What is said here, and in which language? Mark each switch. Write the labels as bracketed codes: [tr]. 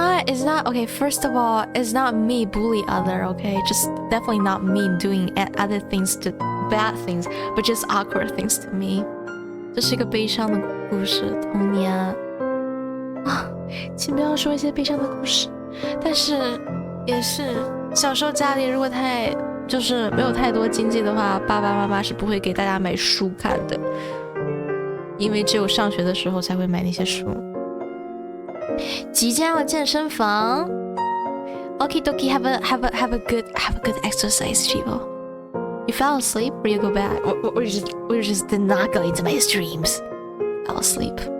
[en] It's not okay. First of all, it's not me bully other. Okay, just definitely not me doing other things to bad things, but just awkward things to me. [zh] 这是一个悲伤的故事，童年啊，请不要说一些悲伤的故事。但是也是小时候家里如果就是没有太多经济的话，爸爸妈妈是不会给大家买书看的，因为只有上学的时候才会买那些书。即将要健身房 [en] ，Okie dokie, have a good exercise, people. You fell asleep, or you go back, or you just did not go into my streams. Fell asleep.